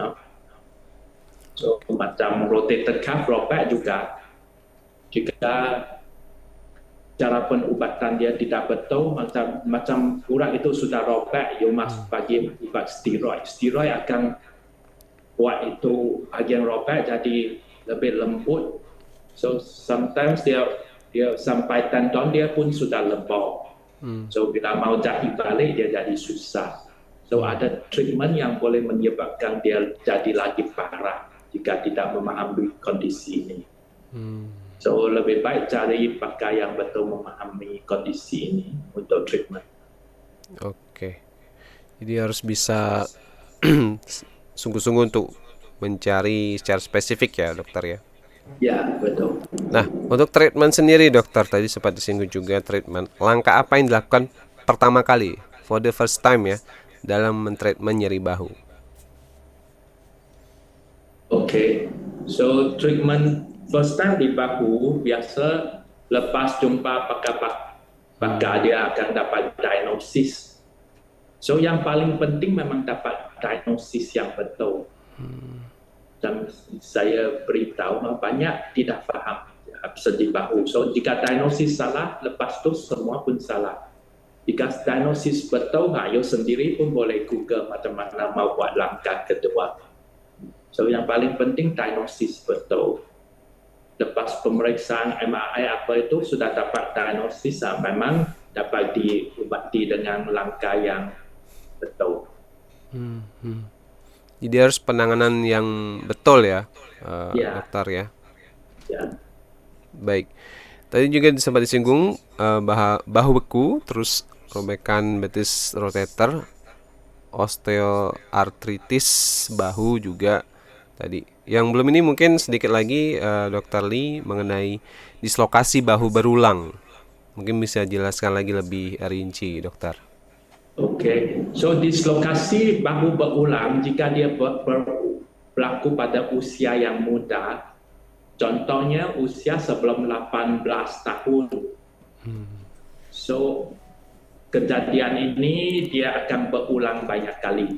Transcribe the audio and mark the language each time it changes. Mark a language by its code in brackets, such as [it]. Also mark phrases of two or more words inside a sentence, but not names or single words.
[ms] So macam rotator cuff robek juga, jika cara pengubatan dia tidak betul, macam orang itu sudah robek, [en] you must [ms] bagi ubat steroid. Steroid akan buat itu bagian robek jadi lebih lembut. [en] So sometimes [ms] dia sampai tendon dia pun sudah lembab. So bila mau jahit balik dia jadi susah. So ada treatment yang boleh menyebabkan dia jadi lagi parah. jika tidak memahami kondisi ini. So lebih baik cari pakar yang betul memahami kondisi ini untuk treatment. Oke. [id] Jadi harus bisa sungguh-sungguh untuk mencari secara spesifik ya, dokter ya. [ms] Ya, betul. [id] Nah, untuk treatment sendiri dokter, tadi sempat disinggung juga treatment. Langkah apa yang dilakukan pertama kali, [en] for the first time [id] ya, dalam mentreatment nyeri bahu? [en] Okay, so treatment first time [ms] di bahu biasa lepas jumpa pakar dia akan dapat diagnosis. So yang paling penting memang dapat diagnosis yang betul. Dan saya beritahu banyak tidak faham sedi bahu. So jika diagnosis salah, lepas tu semua pun salah. Jika diagnosis betul, you sendiri pun boleh Google macam mana mau buat langkah kedua. So yang paling penting diagnosis betul. Lepas pemeriksaan MRI apa itu sudah dapat diagnosis, memang dapat diubati dengan langkah yang betul. [id] Jadi harus penanganan yang betul ya, [ms] Ya. [id] dokter ya. [ms] Ya. [id] Baik. Tadi juga sempat disinggung bahu beku, terus robekan betis rotator, osteoartritis bahu juga tadi. Yang belum ini mungkin sedikit lagi Dr. Lee mengenai dislokasi bahu berulang. Mungkin bisa jelaskan lagi lebih rinci, dokter. [ms] Oke, so dislokasi bahu berulang jika dia berlaku pada usia yang muda, contohnya usia sebelum 18 tahun. So kejadian ini dia akan berulang banyak kali.